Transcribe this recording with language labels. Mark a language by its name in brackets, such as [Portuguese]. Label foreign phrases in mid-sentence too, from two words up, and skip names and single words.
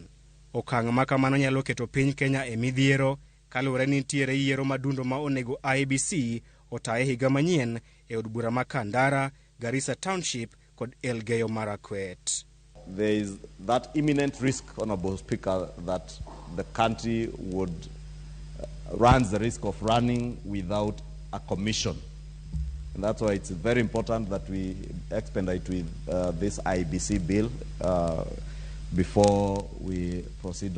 [Luo (Kenya and Tanzania)] Okang' ma kamano nyalo keto piny Kenya e midhiero kaluwore ni nitiere yiero madundo ma onego IEBC otaye higa manyien e od bura ma Kandara, Garissa Township kod Elgeyo Marakwet. [English] There is that imminent risk, Honorable Speaker, that the country would runs the risk of running without a commission. And that's why it's very important that we expedite with this IEBC bill before we proceed